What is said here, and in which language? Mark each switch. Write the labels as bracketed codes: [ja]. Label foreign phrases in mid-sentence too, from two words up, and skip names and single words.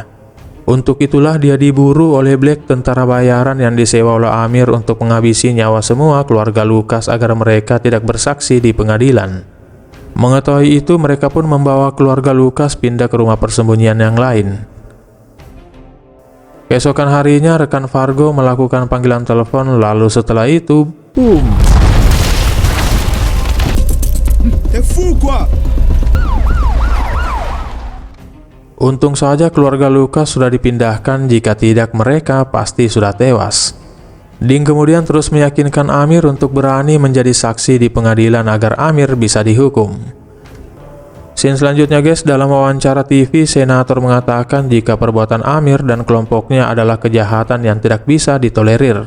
[id] Untuk itulah dia diburu oleh Black, tentara bayaran yang disewa oleh Amir untuk menghabisi nyawa semua keluarga Lucas agar mereka tidak bersaksi di pengadilan. Mengetahui itu, mereka pun membawa keluarga Lucas pindah ke rumah persembunyian yang lain. Keesokan harinya, rekan Fargo melakukan panggilan telepon, lalu setelah itu, boom! [fr] T'es fou quoi? [id] Untung saja keluarga Lucas sudah dipindahkan, jika tidak mereka pasti sudah tewas. Ding kemudian terus meyakinkan Amir untuk berani menjadi saksi di pengadilan agar Amir bisa dihukum. Scene selanjutnya guys, dalam wawancara TV, senator mengatakan jika perbuatan Amir dan kelompoknya adalah kejahatan yang tidak bisa ditolerir.